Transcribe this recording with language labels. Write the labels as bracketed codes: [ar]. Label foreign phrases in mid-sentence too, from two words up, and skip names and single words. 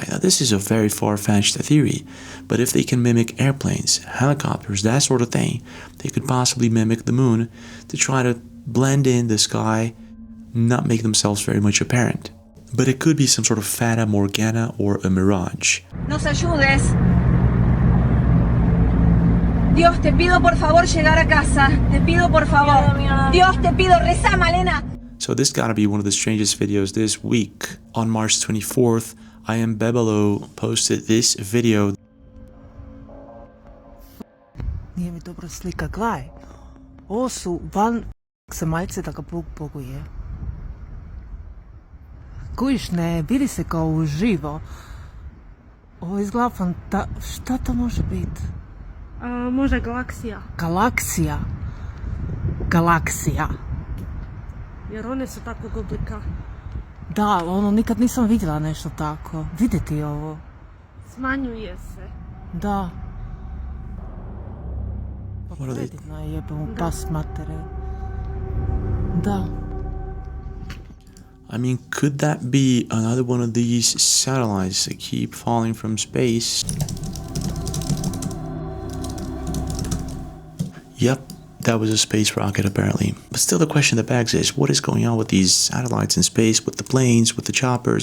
[en] Now this is a very far-fetched theory, but if they can mimic airplanes, helicopters, that sort of thing, they could possibly mimic the moon to try to blend in the sky, not make themselves very much apparent. But it could be some sort of fata morgana or a mirage. [es] Nos ayudes. Dios, te pido por favor llegar a casa. Te pido por favor. Dios, te pido, reza, Malena. [en] So this gotta be one of the strangest videos this week. On March 24th, I Am Bebelo posted this video. [bs] Nije mi dobro slika, gledaj. Ovo su van zemaljce da ga Bog boguje. Kujiš, ne, vidi se kao uživo. Ovo izgleda šta to može biti? Možda galaksija. Galaksija. Galaksija. Jer one su takvog oblika. Da, ono, nikad nisam vidjela nešto tako. Vidjeti ovo. Smanjuje se. Da. Pa [en] What are they? [bs] Predivno je, jebe mu pas matere. Da. [en] I mean, could that be another one of these satellites that keep falling from space? Yep, that was a space rocket apparently. But still the question that begs is, what is going on with these satellites in space, with the planes, with the choppers?